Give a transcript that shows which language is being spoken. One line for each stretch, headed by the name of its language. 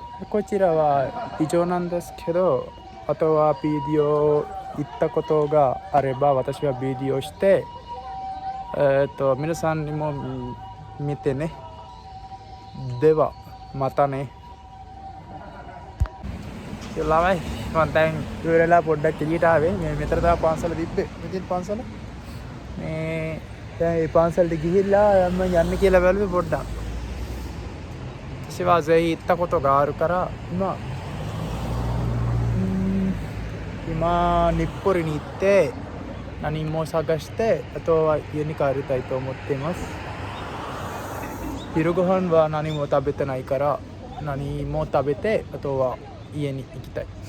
Japanese: こちらは以上なんですけど、あとはビデオ行ったことがあれば私はビデオして、皆さんにも見てね。ではまたね。
Sinhala: Lama konten ඉවරලා පොඩ්ඩක් එළියට ආවේ. මේ මෙතන තමයි පන්සල තිබ්බේ. මෙතන පන්සල. මේ දැන් මේ පන්සලට ගිහිල්ලා යන්න කියලා බැලුවේ පොඩ්ඩක්.
Japanese: 私はぜひ行ったことがあるから今日暮里に行って何も探して、あとは家に帰りたいと思っています。昼ご飯は何も食べてないから何も食べて、あとは家に行きたい。